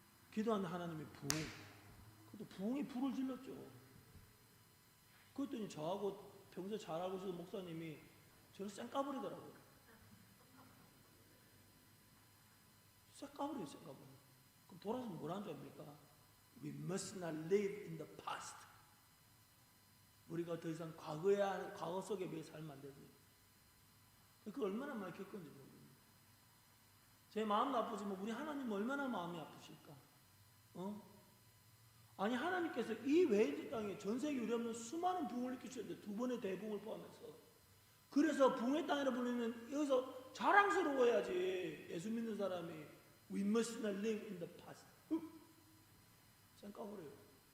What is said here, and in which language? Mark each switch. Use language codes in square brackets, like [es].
[ko] 기도하는 하나님이 부흥. 그것도 부흥이 불을 질렀죠. 그랬더니 저하고 평소에 잘 알고 있었던 목사님이 저를 쌩까버리더라고요. 쌩까버려요, 쌩까버려. 그럼 돌아서 뭐라는 줄 압니까? [en] We must not live in the past. [ko] 우리가 더 이상 과거 속에 매여 살면 안 되지. 그 얼마나 많이 겪었는지 모릅니다. 제 마음도 아프지만 우리 하나님은 얼마나 마음이 아프실까? 아니 하나님께서 이 웨일즈 땅에 전 세계 유례 없는 수많은 부흥을 일으키셨는데 두 번의 대부흥을 포함해서 그래서 부흥의 땅이라 불리는 여기서 자랑스러워야지 예수 믿는 사람이 [en] We must not live in the past. [ko] 생각해버려요.